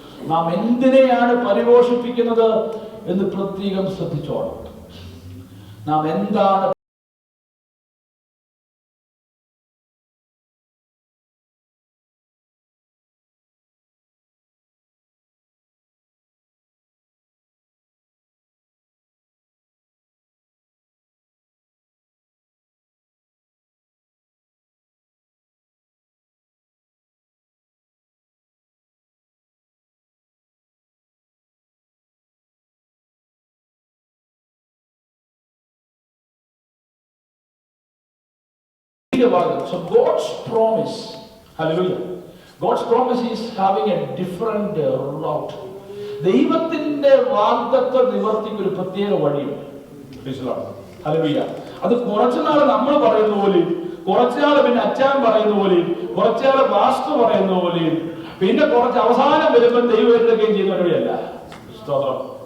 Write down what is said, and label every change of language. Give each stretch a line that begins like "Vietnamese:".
Malayalam: നാം എന്തിനെയാണ് പരിപോഷിപ്പിക്കുന്നത് എന്ന് പ്രത്യേകം ശ്രദ്ധിച്ചോണം. നാം എന്താണ്
English: So God's promise, hallelujah. God's promise is having a different route.
Malayalam: ദൈവത്തിന്റെ വാഗ്ദത്ത നിവർത്തിക്ക് ഒരു പ്രത്യേക വഴിയുണ്ട്. ഹല്ലേലൂയ. അത് കുറച്ചുനാൾ നമ്മൾ പറയുന്ന പോലെയും, കുറച്ചുനാൾ പിന്നെ അച്ചാൻ പറയുന്ന പോലെയും, കുറച്ചുനാൾ പാസ്റ്റർ പറയുന്ന പോലെയും, പിന്നെ കുറച്ച് അവസാനം വരുമ്പോൾ ദൈവം എടുക്കുകയും ചെയ്യുന്ന വഴിയല്ല. സ്തോത്രം.